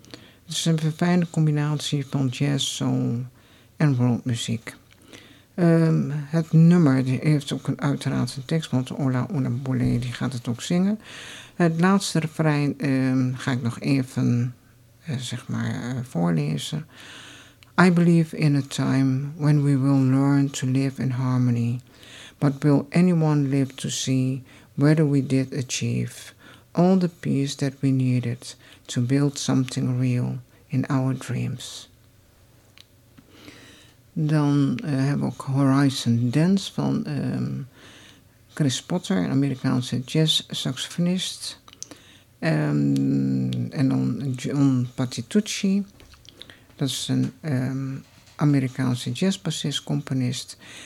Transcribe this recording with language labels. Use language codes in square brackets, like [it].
[nl] Het is een verfijnde combinatie van jazz, soul en worldmuziek. Het nummer die heeft ook uiteraard een tekst, want Ola Ona Bule die gaat het ook zingen. Het laatste refrein ga ik nog even voorlezen. [en] I believe in a time when we will learn to live in harmony. But will anyone live to see whether we did achieve all the peace that we needed to build something real in our dreams? [nl] Dan hebben we ook Horizon Dance van Chris Potter, een Amerikaanse jazz saxofonist. En dan John Patitucci, dat is een Amerikaanse jazz bassist, componist.